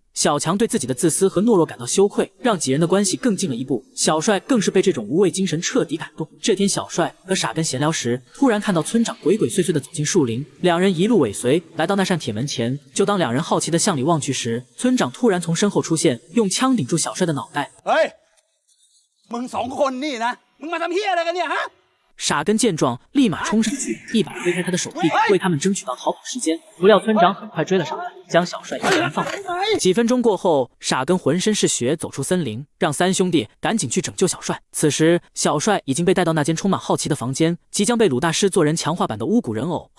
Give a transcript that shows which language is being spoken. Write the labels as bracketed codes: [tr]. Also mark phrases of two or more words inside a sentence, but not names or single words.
[zh] 小强对自己的自私和懦弱感到羞愧，让几人的关系更进了一步。小帅更是被这种无畏精神彻底感动。这天小帅和傻根闲聊时，突然看到村长鬼鬼祟祟的走进树林，两人一路尾随，来到那扇铁门前。就当两人好奇的向里望去时，村长突然从身后出现，用枪顶住小帅的脑袋。 [th] มึง2คนนี่นะมึงมาทำเหี้ยอะไรกันเนี่ยฮะ？ [zh] 傻根见状，立马冲上去，一把推开他的手臂，为他们争取到逃跑时间。不料村长很快追了上来，将小帅一人放回。几分钟过后，傻根浑身是血走出森林，让三兄弟赶紧去拯救小帅。此时，小帅已经被带到那间充满好奇的房间，即将被鲁大师做人强化版的巫蛊人偶。